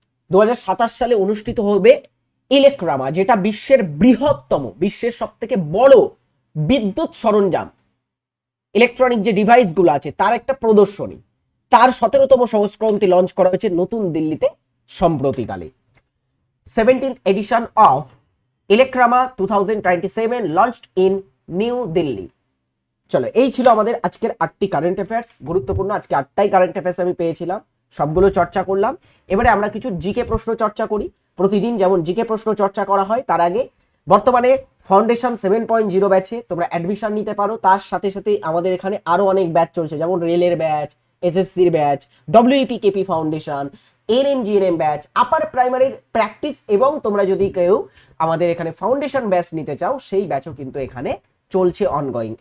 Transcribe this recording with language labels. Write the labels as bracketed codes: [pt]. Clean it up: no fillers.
[bn] 2027 সালে অনুষ্ঠিত হবে ইলেকট্রামা, যেটা বিশ্বের বৃহত্তম, বিশ্বের সবথেকে বড় বিদ্যুৎ সরঞ্জাম, ইলেকট্রনিক যে ডিভাইস গুলো আছে তার একটা প্রদর্শনী। তার 17তম সংস্করণটি লঞ্চ করা হয়েছে নতুন দিল্লিতে সম্প্রতিকালে। [en] 17th edition of Electrama 2027 launched in New Delhi. [bn] চলো, এই ছিল আমাদের আজকের 8টি কারেন্ট অ্যাফেয়ার্স। গুরুত্বপূর্ণ আজকে 8টাই কারেন্ট অ্যাফেয়ার্স আমি পেয়েছিলাম, সবগুলো চর্চা করলাম। এবারে আমরা কিছু জিকে প্রশ্ন চর্চা করি। প্রতিদিন যেমন জিকে প্রশ্ন চর্চা করা হয়, তার আগে বর্তমানে ফাউন্ডেশন 7.0 ব্যাচে তোমরা অ্যাডমিশন নিতে পারো। তার সাথে সাথে আমাদের এখানে আরো অনেক ব্যাচ চলছে, যেমন রেলের ব্যাচ, এসএসসির batch, WP KP foundation, ANM GNM batch, আপার প্রাইমারির প্র্যাকটিস, এবং তোমরা যদি কেউ আমাদের এখানে ফাউন্ডেশন ব্যাচ নিতে চাও সেই ব্যাচও কিন্তু এখানে চলছে অনগোয়িং।